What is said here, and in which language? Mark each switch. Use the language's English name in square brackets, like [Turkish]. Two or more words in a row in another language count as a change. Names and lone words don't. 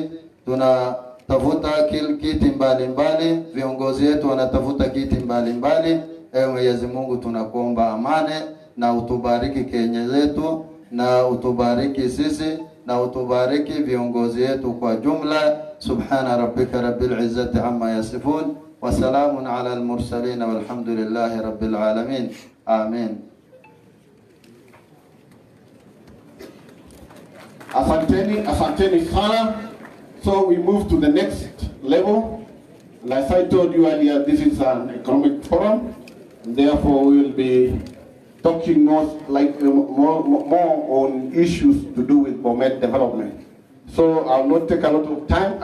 [Swahili] Tunatafuta kiti mbalimbali, viongozi wetu wanatafuta kiti mbalimbali. Ewe Mwenyezi Mungu tunakuomba amani na utubariki Kenya yetu na utubariki sisi na utubariki viongozi wetu kwa jumla. [Arabic] سبحان ربك رب العزة عما يصفون وسلام على المرسلين والحمد لله رب العالمين. Amen. [Swahili] Asanteni sana. [English] So we move to the next level. And as I told you earlier, this is an economic forum. And therefore, we will be talking more on issues to do with Bomet development. So I'll not take a lot of time.